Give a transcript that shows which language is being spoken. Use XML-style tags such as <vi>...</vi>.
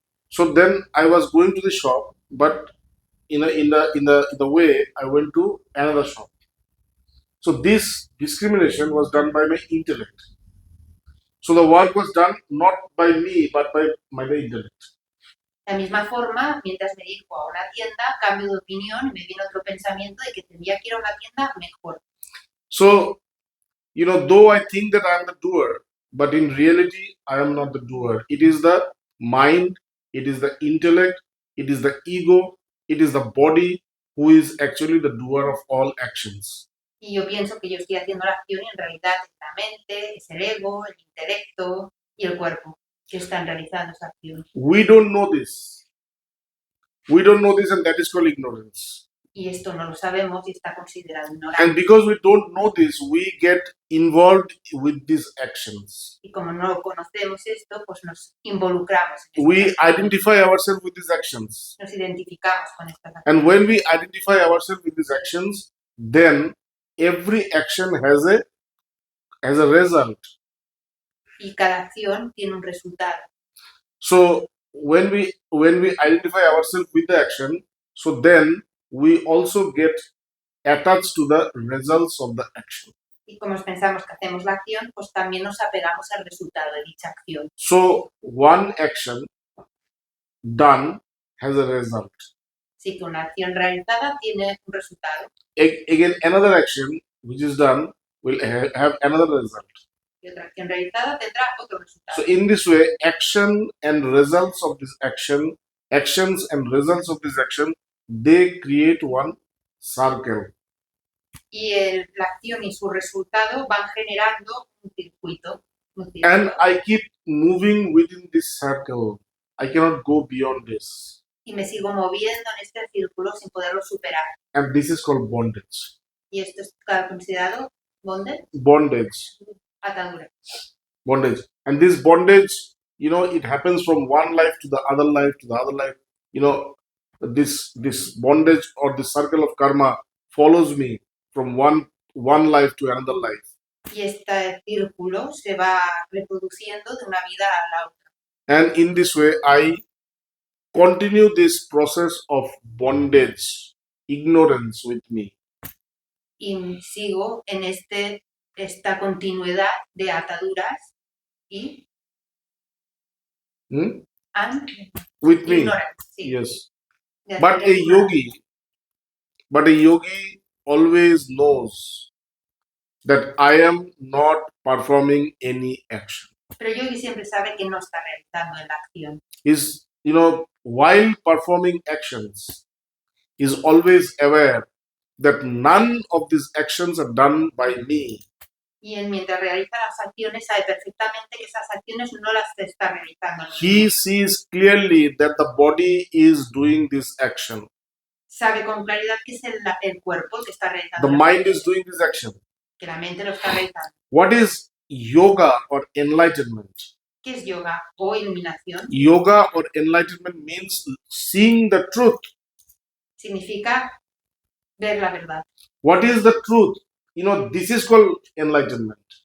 <en>So then I was going to the shop, but in the way I went to another shop. So this discrimination was done by my intellect. So the work was done not by me, but by my intellect.</en> <es>De la misma forma, mientras me dirijo a una tienda, cambio de opinión y me viene otro pensamiento de que tendría que ir a una tienda mejor.</es> <en>So, though I think that I am the doer, but in reality, I am not the doer. It is the mind, it is the intellect, it is the ego, it is the body who is actually the doer of all actions.</en> <es>Y yo pienso que yo estoy haciendo la acción y en realidad es la mente, es el ego, el intelecto y el cuerpo que están realizando esa acción.</es> <en>We don't know this. We don't know this, and that is called ignorance.</en> <es>Y esto no lo sabemos y está considerado ignorante.</es> <en>And because we don't know this, we get involved with these actions.</en> <es>Y como no conocemos esto, pues nos involucramos.</es> <en>We identify ourselves with these actions.</en> <es>Nos identificamos con estas acciones.</es> <en>And when we identify ourselves with these actions, then every action has a result.</en> <es>Y cada acción tiene un resultado.</es> <en>So when we identify ourselves with the action, so then we also get attached to the results of the action.</en> <es>Y como pensamos que hacemos la acción, pues también nos apegamos al resultado de dicha acción.</es> <en>So one action done has a result.</en> <es>Así que una acción realizada tiene un resultado.</es> <en>Again, another action which is done will have another result.</en> <es>Y otra acción realizada tendrá otro resultado.</es> <en>So in this way, action and results of this action, actions and results of this action, they create one circle.</en> <es>Y la acción y su resultado van generando un circuito.</es> <en>And I keep moving within this circle. I cannot go beyond this.</en> <es>Y me sigo moviendo en este círculo sin poderlo superar.</es> <en>And this is called bondage.</en> <es>Y esto está considerado bondage.</es> <en>Bondage.</en> <es>Atadura.</es> <en>Bondage. And this bondage, it happens from one life to the other life to the other life. This bondage or the circle of karma follows me from one life to another life.</en> <es>Y este círculo se va reproduciendo de una vida a la otra.</es> <en>And in this way, I continue this process of bondage, ignorance with me.</en> <es>Y sigo en esta continuidad de ataduras y</es> <en>with me.</en> <es>Sí.</es> <en>Yes. But a yogi always knows that I am not performing any action.</en> <es>Pero el yogi siempre sabe que no está realizando la acción.</es> <en>Is, while performing actions, is always aware that none of these actions are done by me.</en> <es>Y él, mientras realiza las acciones, sabe perfectamente que esas acciones no las está realizando.</es> <en>He sees clearly that the body is doing this action.</en> <es>Sabe con claridad que es el cuerpo el que está</es> <en>The</en> <es>realizando.</es> <en>mind is doing this action.</en> <es>Que la mente lo está realizando.</es> <en>What is yoga or enlightenment?</en> <es>¿Qué es yoga o iluminación?</es> <en>Yoga or enlightenment means seeing the truth.</en> <es>Significa ver la verdad.</es> <en>What is the truth? This is called enlightenment.</en>